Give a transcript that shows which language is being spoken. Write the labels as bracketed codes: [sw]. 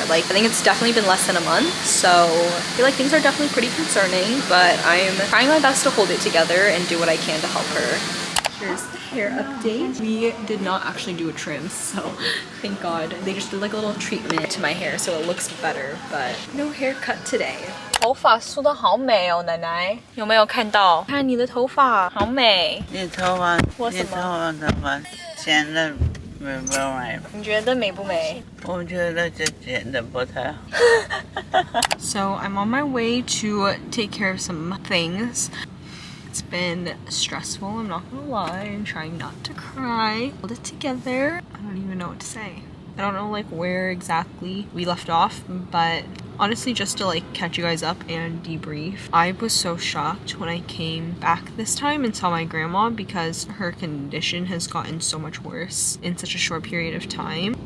[en] Like I think it's definitely been less than a month. So I feel like things are definitely pretty concerning, but I'm trying my best to hold it together and do what I can to help her. Here's the hair update. We did not actually do a trim, so thank God. They just did like a little treatment to my hair so it looks better, but no haircut today. [zh] 头发梳得好美哦，奶奶有没有看到？看你的头发好美。你头发，我什么？你头发怎么剪的美不美？你觉得美不美？我觉得这剪的不太好。 [en] So I'm on my way to take care of some things. It's been stressful, I'm not gonna lie. I'm trying not to cry. Hold it together. I don't even know what to say. I don't know like where exactly we left off, but honestly just to like catch you guys up and debrief, I was so shocked when I came back this time and saw my grandma because her condition has gotten so much worse in such a short period of time.